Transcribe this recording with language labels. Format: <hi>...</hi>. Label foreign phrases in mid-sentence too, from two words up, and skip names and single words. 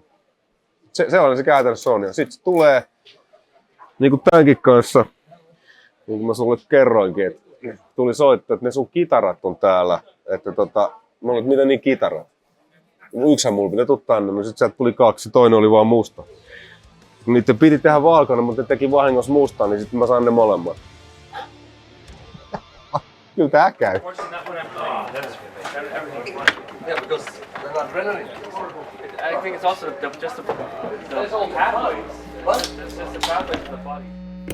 <fi>Sellainen se käytännössä on. Ja sitten se tulee, niin kuin tämänkin kanssa, niin kuin mä sulle kerroinkin, että tuli soittaa, että ne sun kitarat on täällä. Että mä olin, että mitä niin kitarat? Yksihän mulla pitää tuu tänne, no sitten sieltä tuli 2, toinen oli vaan musta. Niiden piti tehdä valkoinen, mutta ne teki vahingossa mustaa, niin sitten mä saan ne molemmat. Kyllä tää käy.</fi> <en>Yeah, because the adrenaline. I think it's also just the pathways. What? It's just the pathways to the body.</en>